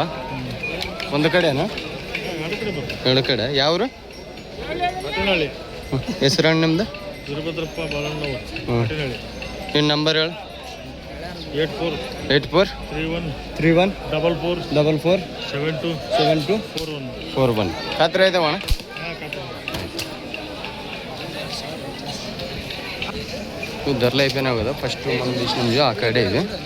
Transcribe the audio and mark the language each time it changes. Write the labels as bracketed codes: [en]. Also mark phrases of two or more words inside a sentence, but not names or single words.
[kn] ಒಂದು ಕಡೆನಾ? 2 ಕಡೆ. ಯಾವ್ರು? ಹೆಸರು ನಿಮ್ದು? ವೀರಭದ್ರಪ್ಪ ಬಾಳಣ್ಣವ್ರು. ನಿಮ್ಮ ನಂಬರ್ ಹೇಳು. 84 31 44 72 41. ಖಾತ್ರಿ ಐತವಣ? [te] ధరలు అయిపోయినావు కదా. ఫస్ట్ మనం తీసిన ఆ కడే ఇది.